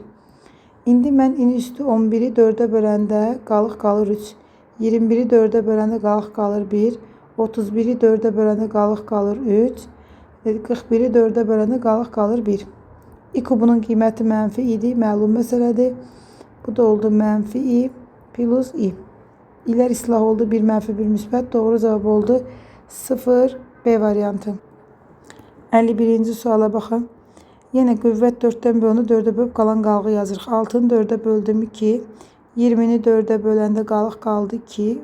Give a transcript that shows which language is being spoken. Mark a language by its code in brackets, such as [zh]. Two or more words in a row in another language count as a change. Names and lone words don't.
[az] İndi mən i-nin üstü 11-i 4-ə böləndə qalıq qalır 3. 21-i 4-ə böləndə qalıq qalır 1. 31-i 4-ə böləndə qalıq qalır 3. 41-i 4-ə böləndə qalıq qalır 1. i kubunun qiyməti mənfi idi. Məlum məsələdir. Bu da oldu mənfi i plus i. İlər islah oldu. 1 mənfi 1 müsbət. Doğru cavab oldu 0 B variantı. 51-ci suala baxın. Yenə qüvvət 4-dən bölünür. 4-ə bölüb qalan qalığı yazırıq. 6-nı 4-ə böldüm 2. 20-ni 4-ə böləndə qalıq qaldı 2.